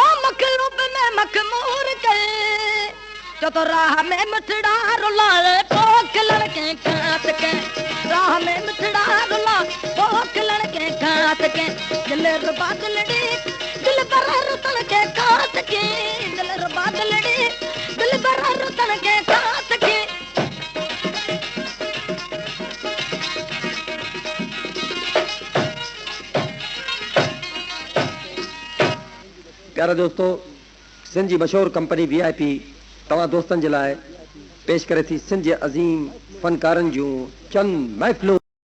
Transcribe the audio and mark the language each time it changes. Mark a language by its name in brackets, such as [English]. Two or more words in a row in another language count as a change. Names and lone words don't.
[Sindhi] मखलूक में मखमूर कए जो तो राह में मिठड़ा रुलाए पो खिलण के कांत के राह में मिठड़ा रुला पो खिलण के कांत के दिल रो बादल दिल बरा रुतन के कांत के दिल रो बादल दिल बरा रुतन के कांत के प्यारा दोस्तों सिंध जी मशहूर कंपनी VIP तव्हां दोस्तन जे लाइ पेश करे थी सिंध जे अज़ीम फनकारनि जूं चंद महफ़िलूं